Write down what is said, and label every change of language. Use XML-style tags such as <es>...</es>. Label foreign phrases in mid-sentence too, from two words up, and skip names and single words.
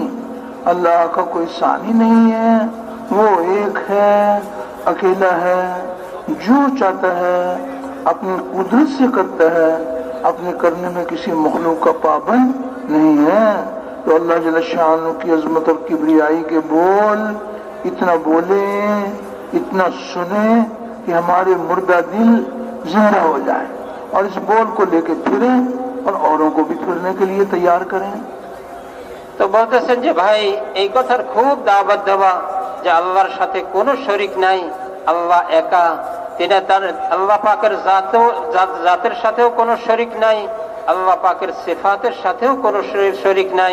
<ur>اللہ کا کوئی ثانی نہیں ہے، وہ ایک ہے، اکیلا ہے، جو چاہتا ہے اپنی قدرت سے کرتا ہے، اپنے کرنے میں کسی مخلوق کا پابند نہیں ہے۔ تو اللہ جل شانہ کی عظمت اور کبریائی کے بول اتنا بولیں، اتنا سنیں کہ ہمارے مردہ دل زندہ ہو جائے، اور اس بول کو لے کے پھریں اور اوروں کو بھی پھرنے کے لیے تیار کریں۔</ur> <bn>তো বলতেছেন যে ভাই, এই কথার খুব দাওয়াত দেওয়া যে আল্লাহর সাথে কোনো শরিক নাই, আল্লাহ একা, তিনি তার আল্লাহ পাকের জাতের সাথেও কোনো শরিক নাই, আল্লাহ পাকের সিফাতের সাথেও কোনো শরিক নাই।</bn>